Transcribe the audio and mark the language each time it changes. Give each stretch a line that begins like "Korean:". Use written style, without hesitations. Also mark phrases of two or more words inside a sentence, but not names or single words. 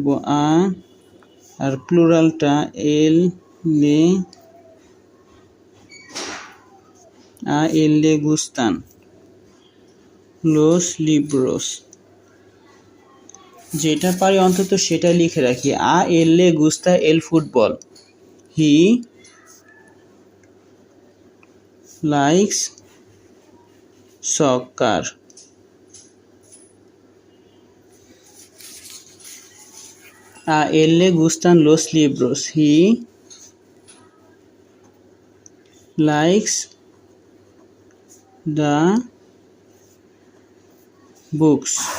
Bangla: আর প্লুরালটা
Spanish: él le, él le gustan los libros,
Bangla: যেটা পারি অন্তত সেটা লিখে রাখি।
Spanish: él le gusta el fútbol,
English: he likes soccer.
Spanish: él le gustan los libros,
English: he likes the books।